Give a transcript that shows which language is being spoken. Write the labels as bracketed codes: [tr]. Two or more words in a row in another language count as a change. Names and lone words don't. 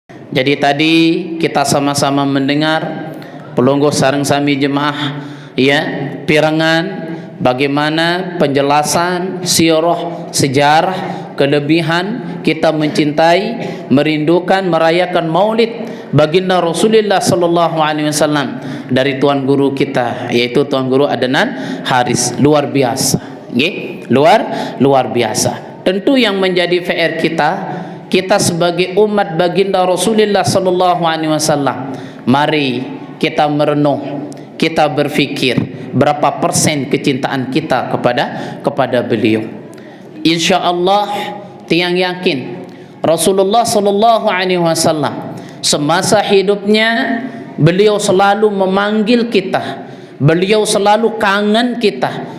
[id] Jadi tadi kita sama-sama mendengar [sas] pelungguh sareng sami [id] jemaah ya, pirangan bagaimana penjelasan sirah, sejarah, kelebihan kita mencintai, merindukan, merayakan Maulid baginda Rasulullah [ar] صلى الله عليه وسلم [id] dari tuan guru kita, yaitu tuan guru Adnan Haris. Luar biasa, nggih, luar biasa. Tentu yang menjadi PR kita sebagai umat baginda Rasulullah [ar] صلى الله عليه وسلم, [id] mari kita merenung, kita berfikir berapa persen kecintaan kita kepada beliau. Insyaallah tiang yakin Rasulullah [ar] صلى الله عليه وسلم [id] semasa hidupnya beliau selalu memanggil kita, beliau selalu kangen kita.